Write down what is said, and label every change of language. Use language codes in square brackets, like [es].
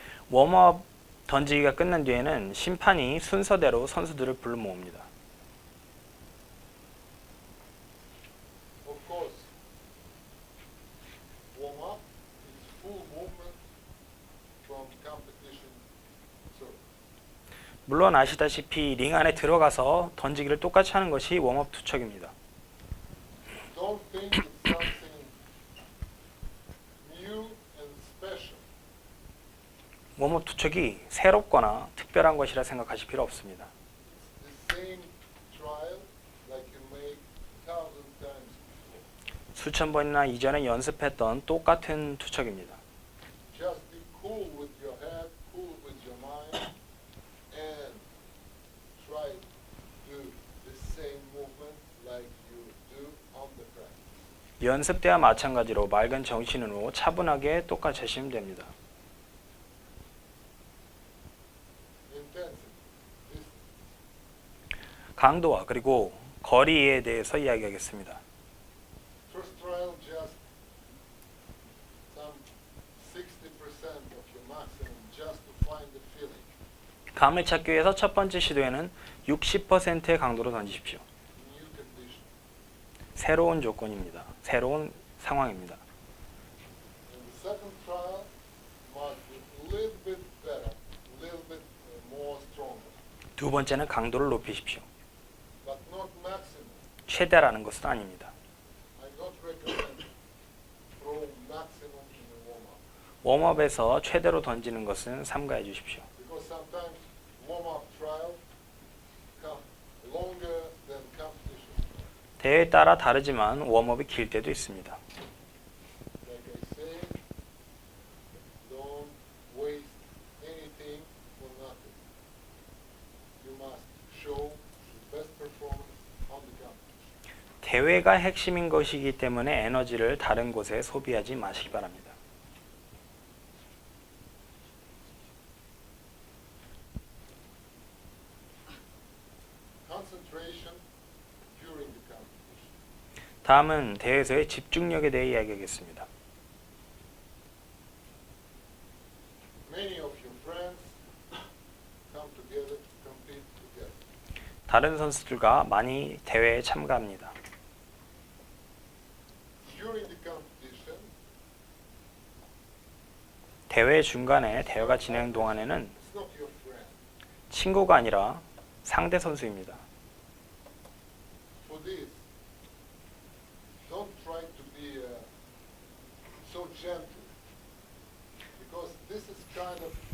[ko] 웜업 던지기가 끝난 뒤에는 심판이 순서대로 선수들을 불러 모읍니다. [en] Of course, warm up is full movement from competition circle. [ko] 물론 아시다시피 링 안에 들어가서 던지기를 똑같이 하는 것이 웜업 투척입니다. [en] Don't think it's something new and special. [ko] 웜업 투척이 새롭거나 특별한 것이라 생각하실 필요 없습니다. [en] The same trial like you make 1,000 times before. [ko] 수천 번이나 이전에 연습했던 똑같은 투척입니다. [en] Just be cool with your head, cool with your mind, and try to do the same movement like you do on the practice. [ko] 연습 때와 마찬가지로 맑은 정신으로 차분하게 똑같이 하시면 됩니다. [en] Intensity. This [ko] 강도와 그리고 거리에 대해서 이야기하겠습니다. [en] first trial just some 60% of your maximum just to find the feeling. [ko] 감을 찾기 위해서 첫 번째 시도에는 60%의 강도로 던지십시오. [en] New condition. [ko] 새로운 조건입니다. 새로운 상황입니다. [en] And the second trial must be a little bit better, a little bit more stronger, [ko] 두 번째는 강도를 높이십시오. [en] but not maximum. [ko] 최대라는 것은 아닙니다. [en] I don't recommend throw maximum in the warm-up [ko] 웜업에서 최대로 던지는 것은 삼가해 주십시오. [en] because sometimes warm-up trial come longer than competition. [ko] 대회에 따라 다르지만 웜업이 길 때도 있습니다. [en] Like I say, don't waste anything for nothing. You must show the best performance on the competition. [ko] 대회가 핵심인 것이기 때문에 에너지를 다른 곳에 소비하지 마시기 바랍니다. [en] Concentration during the competition. [ko] 다음은 대회에서의 집중력에 대해 이야기하겠습니다. [en] Many of your friends come together to compete together. [ko] 다른 선수들과 많이 대회에 참가합니다. [en] During the competition, [ko] 대회 중간에 대회가 진행 동안에는 [en] it's not your friend. [ko] 친구가 아니라 상대 선수입니다. [en] For this, don't try to be so gentle, because this is kind of